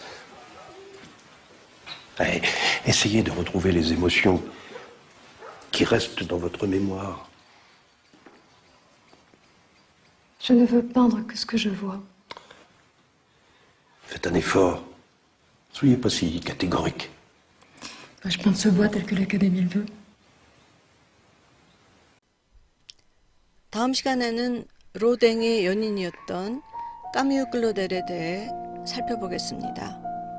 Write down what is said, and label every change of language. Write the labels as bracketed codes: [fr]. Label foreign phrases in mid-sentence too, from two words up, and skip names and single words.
[fr] Allez, essayez de retrouver les émotions qui restent dans votre mémoire. Je ne veux peindre que ce que je vois. Faites un effort. Soyez pas si catégorique. Je peins ce bois tel que l'Académie le veut. [ko] 다음 시간에는 로댕의 연인이었던 까뮤 클로델에 대해 살펴보겠습니다.